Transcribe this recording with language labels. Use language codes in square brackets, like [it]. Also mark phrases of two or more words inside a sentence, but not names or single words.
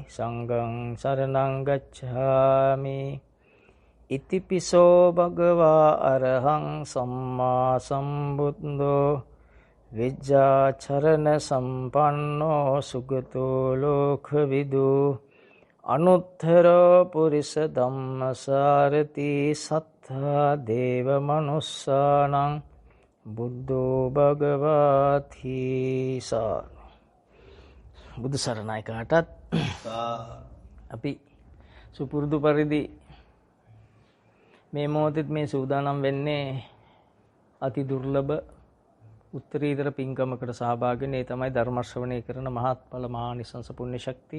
[pi] සංඝං සරණං ගච්ඡාමි ඉතිපිසෝ භගවා අරහං සම්මා සම්බුද්ධෝ විජ්ජාචරණ සම්පන්නෝ සුගතෝ ලෝකවිදු අනුත්තර පුරිස ධම්මසාරති සත්තා දේව මනුස්සානං බුද්ධෝ භගවාති සා. [si] බුදු සරණයි කාටත්. අපි සුපුරුදු පරිදි මේ මොහොතේ මේ සූදානම් වෙන්නේ අති දුර්ලභ උත්තරීතර පින්කමකට සහභාගී වෙන්නේ. ඒ තමයි ධර්ම ශ්‍රවණය කරන මහත්ඵල මහානිසංස පුණ්‍ය ශක්තිය.